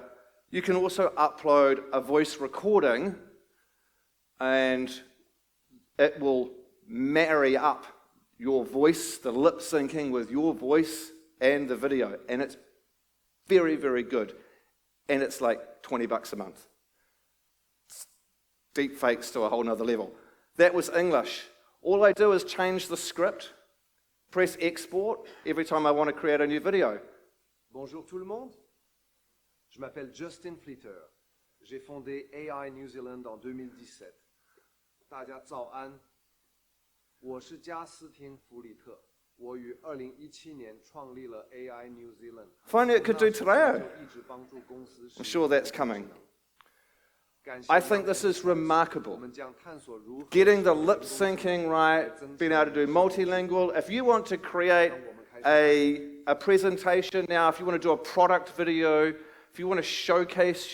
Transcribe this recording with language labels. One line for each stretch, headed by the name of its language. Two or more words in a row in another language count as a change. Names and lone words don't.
English: You can also upload a voice recording and it will marry up your voice, the lip syncing with your voice and the video. And it's very, very good. And it's like $20 a month. Deep fakes to a whole nother level. That was English. All I do is change the script, press export every time I want to create a new video.
French: Bonjour tout le monde. Je m'appelle Justin Flitter. J'ai fondé AI New Zealand en 2017.
Chinese: 大家早安。我是加斯汀·弗里特。我于2017年创立了 AI New Zealand.
English: If only it could do today. I'm sure that's coming. I think this is remarkable. Getting the lip syncing right, being able to do multilingual. If you want to create a presentation now, if you want to do a product video, if you want to showcase